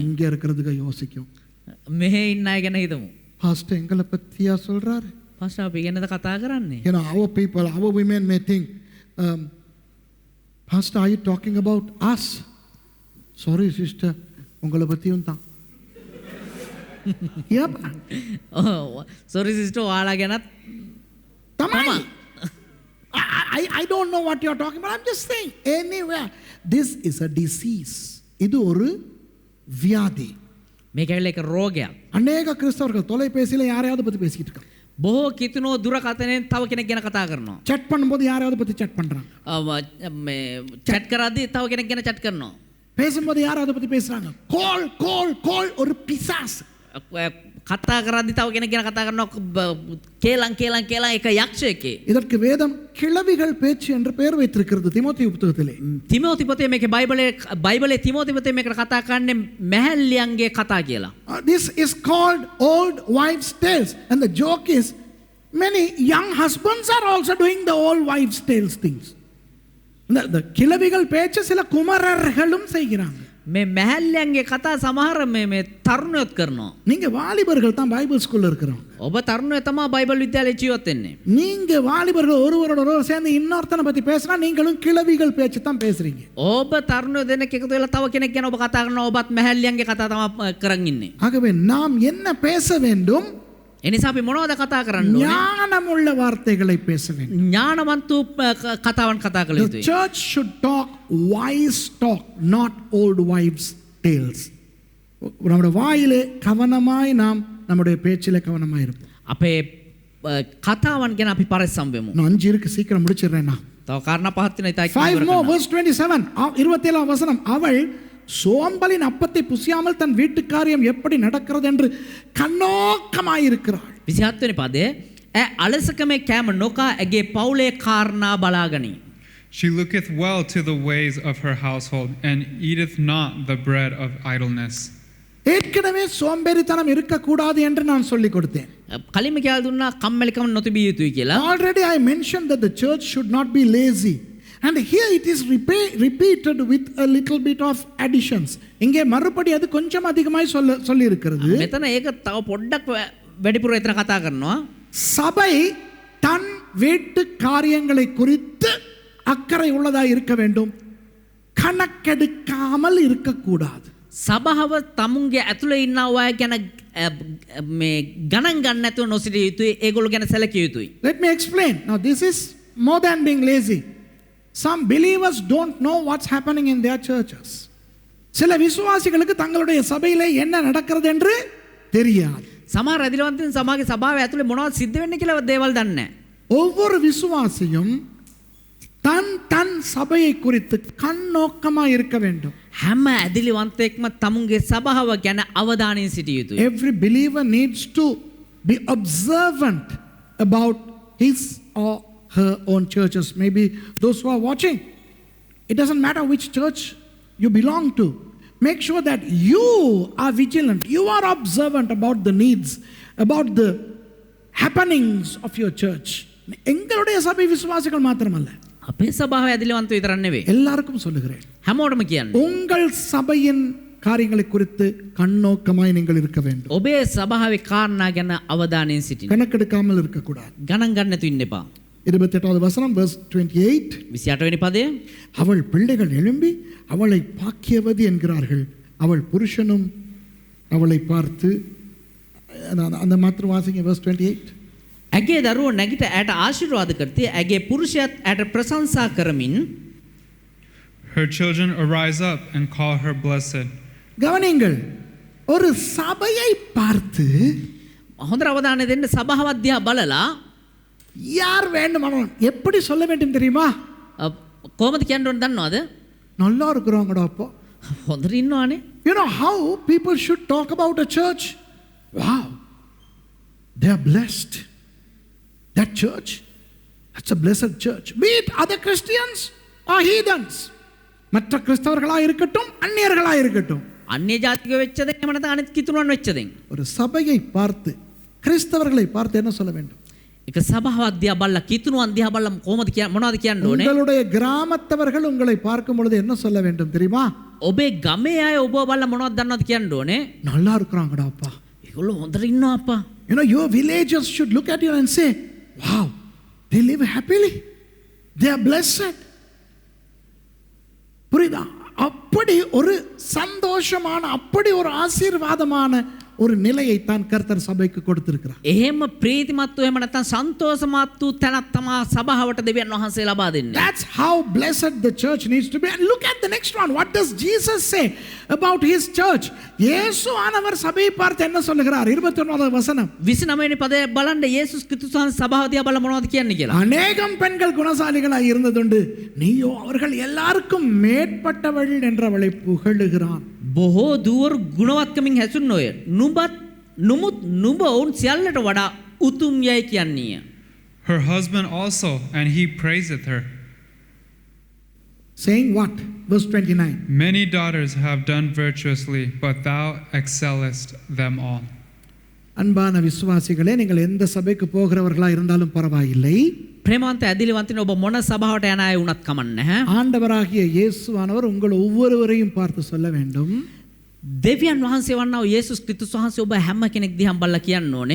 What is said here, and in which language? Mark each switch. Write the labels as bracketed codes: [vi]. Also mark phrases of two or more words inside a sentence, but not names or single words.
[ta] இங்க இருக்கிறதுக்கு யோசிக்கும். [si] මෙහෙ ඉන්න අය ගැන හිතමු. [ta] பாஸ்டர் எங்களை பத்தியா சொல்றாரு? [si] පාස්ටර් අපි ගැනද කතා කරන්නේ? [en] You know, our people, our women may think, Pastor, are you talking about us? Sorry, sister, [ta] உங்களை பத்தியும் தான். [en] Yep. [si] සෝරි සිස්ටර් ඔයාලා ගැනත් තමයි. [en] I don't know what you're talking about. I'm just saying. Anywhere. This is a disease. [ta] இது ஒரு வியாதி. [si] මේක ඇවිල්ලා එක රෝගයක්. [ta] அநேக கிறிஸ்தவர்கள் தொலைபேசியில யாரையாவது பத்தி பேசிக்கிட்டு இருக்காங்க. [si] බොහෝ කිතුණෝ දුරකථනයෙන් තව කෙනෙක් ගැන කතා කරනවා. [ta] chat பண்ணும்போது யாரையாவது பத்தி chat பண்றாங்க. [si] මේ chat කරද්දී තව කෙනෙක් ගැන chat කරනවා. [ta] பேசும்போது யாராவது பத்தி பேசுறாங்க. call ஒரு பிசாசு. [si] කතා කරද්දී තව කෙනෙක් ගැන කතා කරනවා. කේලම් එක යක්ෂයෙක්. [ta] இதற்கு வேதம் கிழவிகள் பேச்சு என்று பெயர் வைத்திருக்கிறது தீமோத்தேயு புத்தகத்திலே. [si] තිමෝති පොතේ මේකේ බයිබලයේ තිමෝති පොතේ මේකට කතා කරන්නේ මැහැල්ලියන්ගේ කතා කියලා. [en] This is called old wives' tales, and the joke is many young husbands are also doing the old wives' tales things. [ta] The கிழவிகள் பேச்சு சில குமரர்களும் செய்கிறாங்க. [si] මේ මැහැල්ලියන්ගේ කතා සමහර මේ තරුණයොත් කරනවා. [ta] நீங்க வாலிபர்கள் தான் பைபிள் ஸ்கூல்ல இருக்கிறோம். [si] ඔබ තරුණයෝ තමයි බයිබල් විද්‍යාලයේ ජීවත් වෙන්නේ. [ta] நீங்க வாலிபர்கள் ஒருவரோட ஒருவர் சேர்ந்து இன்னொருத்தனை பத்தி பேசினா நீங்களும் கிழவிகள் பேச்சு தான் பேசுறீங்க. [si] ඔබ තරුණයෝ දෙනෙක් එකතු වෙලා තව කෙනෙක් ගැන ඔබ කතා කරනවා. ඔබත් මැහැල්ලියන්ගේ කතා තමයි කරන් ඉන්නේ. [ta] ஆகவே நாம் என்ன பேச வேண்டும்? [si] එනිසා අපි මොනවද කතා කරන්න ඕනේ? [ta] ஞானமுள்ள வார்த்தைகளை பேச வேண்டும். [si] ඥානවන්ත කතාවන් කතා කළ [en] The [si] යුතුයි. [en] church should talk wise talk, not old wives' tales. [ta] நம்முடைய வாயிலே கவனமாய் நாம் நம்முடைய பேச்சிலே கவனமாய் இருப்போம். [si] අපේ කතාවන් ගැන අපි පරිස්සම් වෙමු. [ta] நான் 5 இருக்கு சீக்கிரம் முடிச்சிடுறேன் நான். [si] තව කාරණා පහක් තියෙනවා ඉතින් [en] 5 more verse 27 27 வசனம். [ta] அவள் சோம்பலின் அப்பத்தை புசியாமல் தன் வீட்டு காரியம் எப்படி நடக்கிறது என்று கண்ணோக்கமாய் இருக்கிறாள். [si] 27 වෙනි පදේ අලසකමේ කෑම නොකා ඇගේ පවුලේ කාරණා බලාගනි. [en] She looketh well to the ways of her household, and eateth not the bread of idleness. [ta] ஏற்கனவே சோம்பேறித்தனம் இருக்கக்கூடாது என்று நான் சொல்லிக் கொடுத்தேன். [si] කලින්ම කියලා දුන්නා කම්මැලිකම නොතිබිය යුතුයි කියලා. [en] Already I mentioned that the church should not be lazy. And here it is repeated with a little bit of additions. [ta] இங்கே மறுபடி அது கொஞ்சம் அதிகமாய் சொல்லி இருக்கிறது. [si] මෙතන ඒක තව පොඩ්ඩක් වැඩිපුර එතන කතා කරනවා. [ta] சபை தன் வீட்டு காரியங்களை குறித்து அக்கறை உள்ளதாய் இருக்க வேண்டும். கணக்கெடுக்காமல் இருக்கக்கூடாது. [si] සභාව තමුන්ගේ ඇතුළේ ඉන්න අය ගැන මේ ගණන් ගන්න නැතුව නොසිටිය යුතුයි. ඒගොල්ලෝ ගැන සැලකිය යුතුයි. [en] Let me explain. Now this is more than being lazy. Some believers don't know what's happening in their churches. [ta] சில விசுவாசிகளுக்கு தங்களுடைய சபையிலே என்ன நடக்கிறது என்று தெரியாது. [si] සමහර රැදිලවන්තයන් සමාජයේ සභාවේ ඇතුළේ මොනවද සිද්ධ වෙන්නේ කියලා දේවල් දන්නේ නැහැ. [ta] ஒவ்வொரு விசுவாசியும் தன் தன் சபையை குறித்து கண்ணோக்கமாக இருக்க வேண்டும். [si] හැම ඇදිලිවන්තයෙක්ම තමුන්ගේ සභාව ගැන අවධානයෙන් සිටිය යුතුයි. [en] Every believer needs to be observant about his or her own churches. Maybe those who are watching, it doesn't matter which church you belong to. Make sure that you are vigilant. You are observant about the needs, about the happenings of your church. [ta] எங்களுடைய சபை விசுவாசிகள் மாத்திரமல்ல, [si] අපේ සභාවේ ඇදිලිවන්ත විතරක් නෙවෙයි. [ta] எல்லாருக்கும் சொல்லுகிறேன். [si] හැමෝටම කියන්නේ. [ta] உங்கள் சபையின் காரியங்களை குறித்து கண்ணோக்கமாய் நீங்கள் இருக்க வேண்டும். [si] ඔබේ සභාවේ කාරණා ගැන අවධානයෙන් සිටින්න. [ta] கணக்கெடுக்காமல் இருக்கக்கூடாது. [si] ගණන් ගන්න නැතුව ඉන්න එපා. [ta] 28வது வசனம் verse 28. [si] 28 වෙනි පදය. [ta] அவள் பிள்ளைகள் எழும்பி அவளை பாக்கியவதி என்கிறார்கள். அவள் புருஷனும் அவளை பார்த்து அந்த மாத்திரம் வாசிங்க verse 28. [si] ඇගේ දරුවෝ නැගිට ඇයට ආශිර්වාද කරති. ඇගේ පුරුෂයාත් ඇයට ප්‍රශංසා කරමින් [en] Her children arise up and call her blessed. [ta] கவனிங்கள், ஒரு சபையை பார்த்து [si] හොඳ අවධානය දෙන්න. සභාවත් දිහා බලලා [ta] யார் வேண்டுமானாலும் எப்படி சொல்ல வேண்டும் தெரியுமா? [si] කොහොමද කියන්න ඕන දන්නවද? [ta] நல்லா இருக்கிறவங்கடா அப்போ. [si] හොඳට ඉන්නවානේ. [en] You know how people should talk about a church? Wow, they are blessed. That church, that's a blessed church. Be it other Christians or heathens. [ta] மற்ற கிறிஸ்தவர்களாக இருக்கட்டும், அந்நியர்களாக இருக்கட்டும். [si] අන්‍ය ජාතික වෙච්චද එහෙම නැත්නම් අනිත් කිතුණන් වෙච්චද? [ta] ஒரு சபையை பார்த்து, கிறிஸ்தவர்களை பார்த்து என்ன சொல்ல வேண்டும்? [si] එක සභාවක් දිහා බලලා කිතුණුවන් දිහා බලලා කොහොමද මොනවද කියන්න ඕනේ? [ta] உங்களுடைய கிராமத்தவர்கள் உங்களை பார்க்கும் பொழுது என்ன சொல்ல வேண்டும் தெரியுமா? [si] ඔබේ ගමේ අය ඔබ බලලා මොනවද දන්නවද කියන්න ඕනේ? [ta] நல்லா இருக்கிறாங்கடா அப்பா. [si] ඒගොල්ලෝ හොඳට ඉන්නවා අප්පා. [en] You know, your villagers should look at you and say, wow, they live happily. They are blessed. [ta] புரியுதா? அப்படி ஒரு சந்தோஷமான, அப்படி ஒரு ஆசீர்வாதமான ஒரு நிலையை தான் கர்த்தர் சபைக்கு கொடுத்திருக்கிறார். [si] එහෙම ප්‍රීතිමත් එහෙම නැත්නම් සන්තෝෂමත් තැනක් තමයි සභාවට දෙවියන් වහන්සේ ලබා දෙන්නේ. [en] That's how blessed the church needs to be. And look at the next one. What does Jesus say about his church? [ta] இயேசு ஆனவர் சபையை பார்த்து என்ன சொல்லுகிறார்? 21வது வசனம். [si] 29 වෙනි පදේ බලන්න යේසුස් ක්‍රිස්තුස් සභාව දිහා බලලා මොනවද කියන්නේ කියලා. [ta] அநேகம் பெண்கள் குணசாலிகளாய் இருந்ததுண்டு, நீயோ அவர்கள் எல்லாருக்கும் மேற்பட்டவள் என்று அவளை புகழுகிறான். [si] බොහෝ දුවර ගුණවත්කමින් හැසුන්නෝය. නුඹත් නුඹ ඔවුන් සියල්ලට වඩා උතුම් යයි කියන්නේය. [en] Her husband also, and he praiseth her. Saying what? Verse 29. Many daughters have done virtuously, but thou excellest them all. [ta] அன்பான விசுவாசிகளே, நீங்கள் எந்த சபைக்கு போகிறவர்களாக இருந்தாலும் பரவாயில்லை. [si] ප්‍රේමවන්ත ඇදිලිවන්තනේ ඔබ මොන සභාවට යන අය වුණත් කමක් නැහැ. [ta] ஆண்டவராகிய இயேசுவானவர் உங்கள் ஒவ்வொருவரையும் பார்த்து சொல்ல வேண்டும். [si] දෙවියන් වහන්සේ වන්නා වූ යේසුස් ක්‍රිස්තුස් වහන්සේ ඔබ හැම කෙනෙක් දිහා බලලා කියන්න ඕනේ.